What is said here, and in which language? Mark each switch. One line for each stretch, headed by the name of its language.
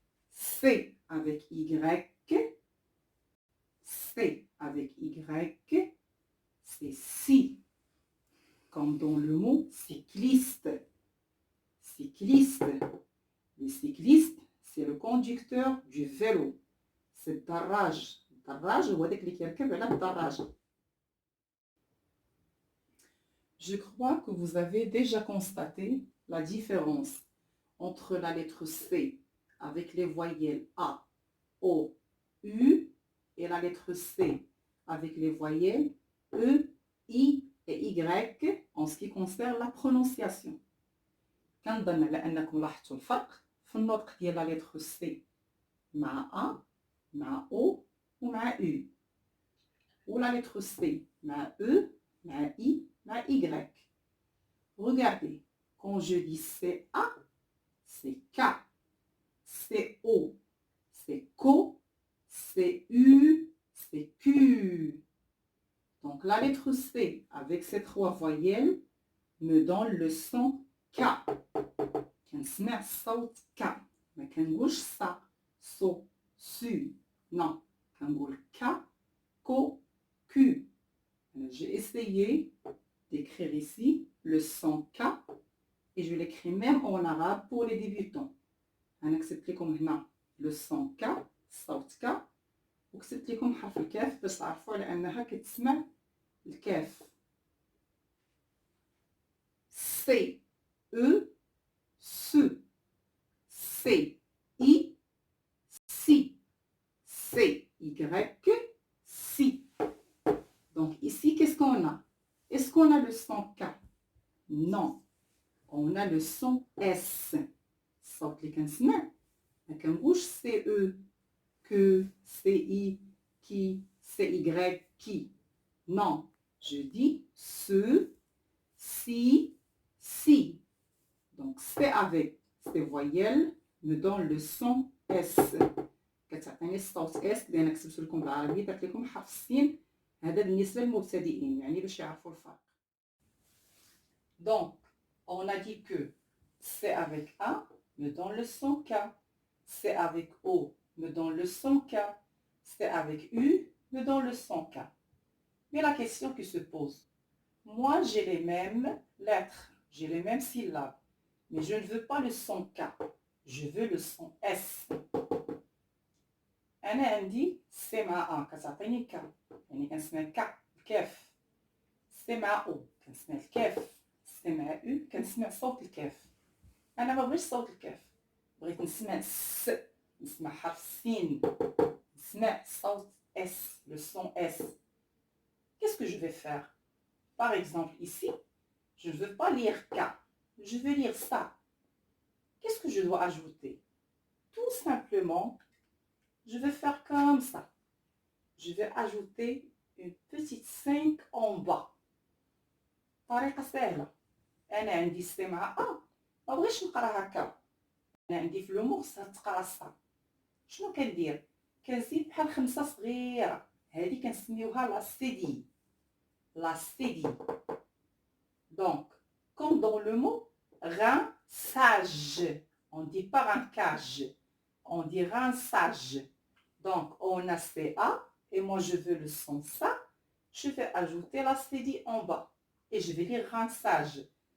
French: C avec Y, C avec Y, c'est si, comme dans le mot cycliste. Cycliste. Le cycliste, c'est le conducteur du vélo. C'est darraj.
Arabic: Darraj, هو داك اللي كيركب على الدراجة.
French: Je crois que vous avez déjà constaté la différence entre la lettre C avec les voyelles A, O, U et la lettre C avec les voyelles E, I et Y en ce qui concerne la prononciation.
Arabic: كنظن على أنكم لاحظتوا الفرق في النطق ديال
French: la lettre C
Arabic: مع A, مع O ومع U.
French: Ou la lettre C مع E, مع I, مع Y. Regardez, quand je dis CA, c'est K. CO, c'est CO. CU, c'est Q. Donc la lettre C avec ces trois voyelles me donne le son K.
Arabic: كنسمع الصوت K. ما كنقولش صا صو سو.
French: Non,
Arabic: كنقول K, CO, Q.
French: J'ai essayé d'écrire ici le son K et je l'écris même en arabe pour les débutants.
Arabic: أنا كتبت لكم هنا
French: le son K,
Arabic: صوت K, وكتبت لكم حرف الكاف باش تعرفوا على أنها كتسمع الكاف.
French: C, E, SE, C, I, si, C, Y, si. Donc ici, qu'est-ce qu'on a? Est-ce qu'on a le son K? Non. On a le son S.
Arabic: صوت اللي كنسمع ما كنقولش سي او que CI, qui, CY, qui.
French: Non, je dis ce, si. Donc, c'est avec ces voyelles me donne le son S.
Arabic: كتعطيني الصوت S اللي أنا كتبت لكم بالعربي درت لكم حرف السين. هذا بالنسبة للمبتدئين يعني باش يعرفوا الفرق.
French: Donc, on a dit que c'est avec A me donne le son K. C'est avec O me donne le son K. C'est avec U me donne le son K. Mais la question qui se pose, moi j'ai les mêmes lettres, j'ai les mêmes syllabes, mais je ne veux pas le son K, je veux le son S.
Arabic: أنا عندي سي مع A كتعطيني K، يعني كنسمع K الكاف. سي مع O كنسمع الكاف. سي مع U كنسمع صوت الكاف. أنا ما بغيتش صوت الكاف، بغيت نسمع س، نسمع حرف السين، نسمع صوت S,
French: le son S. Qu'est-ce que je vais faire? Par exemple, ici, je ne veux pas lire K, je veux lire ça. Qu'est-ce que je dois ajouter? Tout simplement, je vais faire comme ça. Je vais ajouter une petite 5 en bas.
Arabic: طريقة سهلة. أنا عندي سي مع A، ما بغيتش نقرا هكا. أنا عندي في لومور تقرا صا. شنو كندير؟ كنزيد بحال 5 صغيرة. هذه كنسميوها لا سيدي.
French: La cédille. Donc, comme dans le mot rinçage, on dit pas rinçage, on dit rinçage. Donc, on a CA et moi je veux le son ça. Je vais ajouter la cédille en bas et je vais dire rinçage.